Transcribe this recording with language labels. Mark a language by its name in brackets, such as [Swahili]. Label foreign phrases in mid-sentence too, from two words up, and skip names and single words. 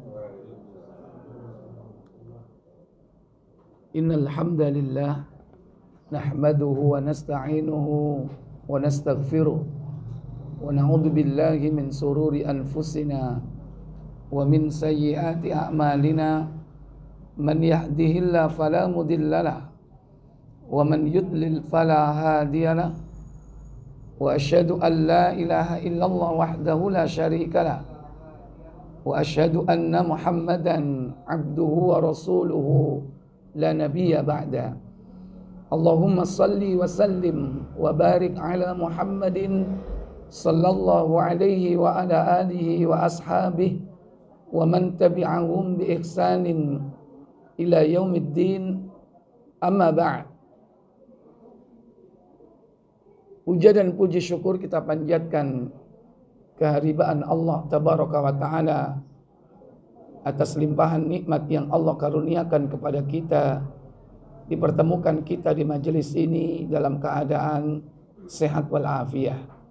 [Arabic] إن الحمد لله نحمده ونستعينه ونستغفره ونعوذ بالله من شرور أنفسنا ومن سيئات أعمالنا من يهده الله فلا مضل له ومن يضلل فلا هادي له. وأشهد أن لا إله إلا الله وحده لا شريك له وأشهد أن محمدا عبده ورسوله لا نبي بعد. اللهم صل وسلم وبارك على محمد صلى الله عليه وعلى آله وأصحابه ومن تبعهم بإحسان إلى يوم الدين، أما بعد. [Indonesian] Puja dan puji syukur kita panjatkan kehadiran [Arabic] الله تبارك وتعالى [Indonesian] atas limpahan nikmat yang Allah karuniakan kepada kita, dipertemukan kita di majelis ini dalam keadaan sehat walafiat.